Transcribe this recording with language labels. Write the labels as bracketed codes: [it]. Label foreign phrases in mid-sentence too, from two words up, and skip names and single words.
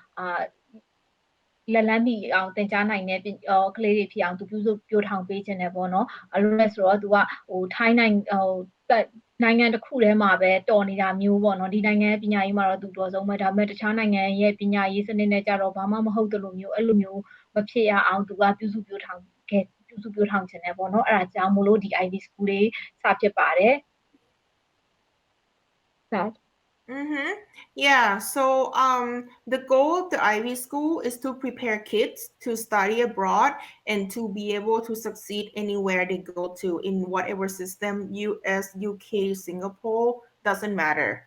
[my] လက်လန်းမိအောင်သင်ကြားနိုင်တဲ့ကလေးတွေဖြစ်အောင်သူပြုစုပြောထောင်ပေးခြင်းနဲ့ပေါ့နော်အဲ့လိုလဲဆိုတော့သူကဟိုထိုင်းနိုင်ငံတစ်ခုထဲမှာပဲတော်နေတာမျိုးပေါ့နော်ဒီနိုင်ငံရဲ့ပညာရေးမှာတော့သူတော်ဆုံးပဲဒါပေမဲ့တခြားနိုင်ငံရဲ့ပညာရေးစနစ်နဲ့ကြတော့ဘာမှမဟုတ်တယ်လို့မျိုးအဲ့လိုမျိုးမဖြစ်ရအောင်သူကပြုစုပြောထောင်ခြင်းနဲ့ပေါ့နော်အဲ့ဒါကြောင့်မို့လို့ဒီ Ivy School လေးစဖြစ်ပါတယ် [en] Yeah, so the goal of the Ivy School is to prepare kids to study abroad and to be able to succeed anywhere they go to in whatever system, US, UK, Singapore, doesn't matter.